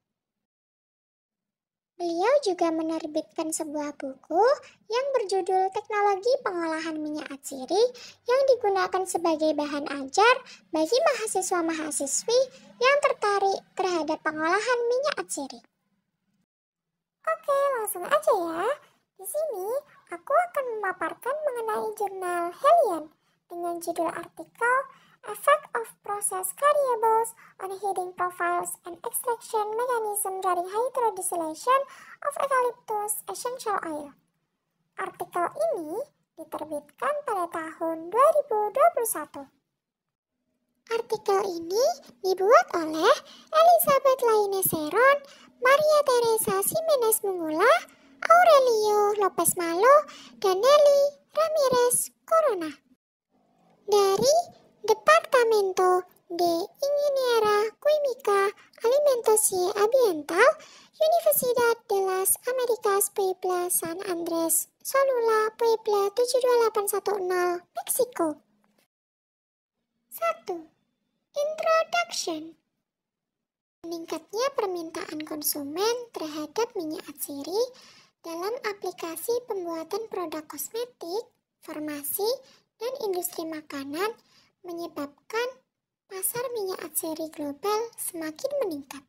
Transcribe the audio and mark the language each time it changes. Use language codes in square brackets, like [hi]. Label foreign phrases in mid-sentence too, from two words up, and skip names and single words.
[id] Beliau juga menerbitkan sebuah buku yang berjudul Teknologi Pengolahan Minyak Atsiri yang digunakan sebagai bahan ajar bagi mahasiswa-mahasiswi yang tertarik terhadap pengolahan minyak atsiri. Oke, langsung aja ya. Di sini aku akan memaparkan mengenai jurnal Helian dengan judul artikel Effect of Process Variables on Heating Profiles and Extraction Mechanism during Hydrodistillation of Eucalyptus Essential Oil. Artikel ini diterbitkan pada tahun 2021. Artikel ini dibuat oleh Elizabeth Laine Seron, Maria Teresa Jimenez Mungula, Aurelio Lopez Malo, dan Nelly Ramirez Corona dari Departamento de Ingeniería Química Alimentos y Ambiental, Universidad de las Américas Puebla San Andrés Solula Puebla 72810 Meksiko. 1. Introduction. Meningkatnya permintaan konsumen terhadap minyak atsiri dalam aplikasi pembuatan produk kosmetik, farmasi, dan industri makanan menyebabkan pasar minyak atsiri global semakin meningkat.